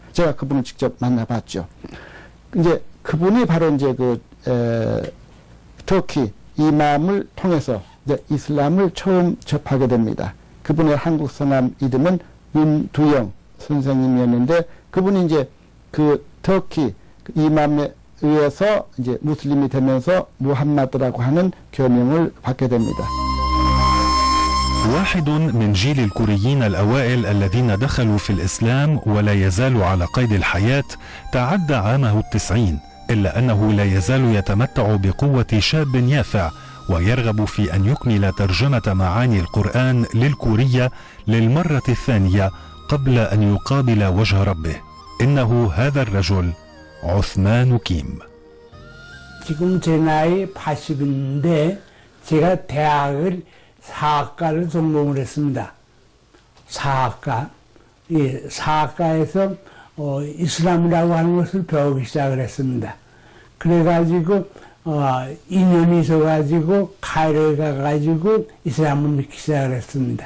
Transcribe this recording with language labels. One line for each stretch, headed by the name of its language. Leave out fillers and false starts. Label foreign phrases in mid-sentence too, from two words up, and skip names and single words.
Korean: 제가 그분을 직접 만나봤죠. 이제 그분이 바로 이제 그 터키 이맘을 통해서 이제 이슬람을 처음 접하게 됩니다. 그분의 한국 성함 이름은 윤두영 선생님이었는데, 그분이 이제 그 터키 이맘에 의해서 이제 무슬림이 되면서 무함마드라고 하는 교명을 받게 됩니다.
Arabic: واحد من جيل الكوريين الأوائل الذين دخلوا في الإسلام ولا يزال على قيد الحياة تعدى عامه 90، إلا أنه لا يزال يتمتع بقوة شاب يافع ويرغب في أن يكمل ترجمة معاني القرآن للكورية للمرة الثانية قبل أن يقابل وجه ربه. إنه هذا الرجل عثمان كيم.
Korean: 지금 제 나이 80인데 제가 대학을 사학과를 전공을 했습니다. 사학과. 예, 사학과에서 이슬람이라고 하는 것을 배우기 시작을 했습니다. 그래가지고 2년이 있어가지고 카이로에 가가지고 이슬람을 믿기 시작을 했습니다.